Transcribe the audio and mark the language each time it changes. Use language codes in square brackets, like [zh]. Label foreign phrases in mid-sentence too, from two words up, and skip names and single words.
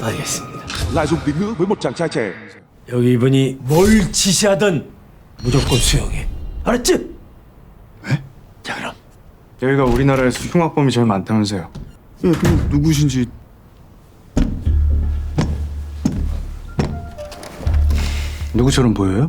[ko] 알겠습니다. [vi] lại dùng tín ngữ với một chàng trai trẻ. [ko] 여기 이분이 뭘 지시하든 무조건 수용해. 알았지? 네? 자 그럼. 여기가 우리나라에서 흉악범이 제일 많다면서요. 예, 그럼 누구신지. 누구처럼 보여요?